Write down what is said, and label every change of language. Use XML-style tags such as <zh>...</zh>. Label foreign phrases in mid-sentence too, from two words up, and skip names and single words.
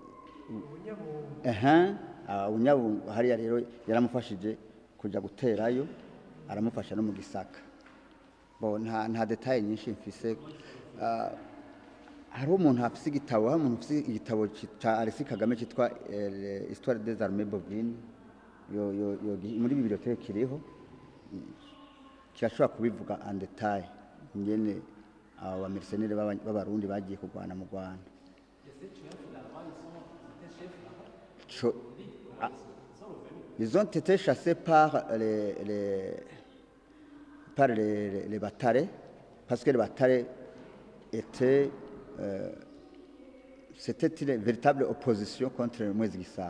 <rn>Bunyabungo hariya rero yaramufashije kuja guterayo, aramufasha no mu Gisaka. Bon, nta detail nyinshi mfise. Hari umuntu afise igitabo cya Alexis Kagame cyitwa Histoire des armées bovines, muri bibliothèque kiriho, kirashobora kubivuga</rn> <fr>en detail</fr> <rn>ngene aba mercenaires b'abarundi bagiye kurwana mu Rwanda.</rn> <fr>Ils ont été chassés par les Batare, parce que les Batare étaient c'était une véritable opposition contre Mwezi Gisabo.</fr>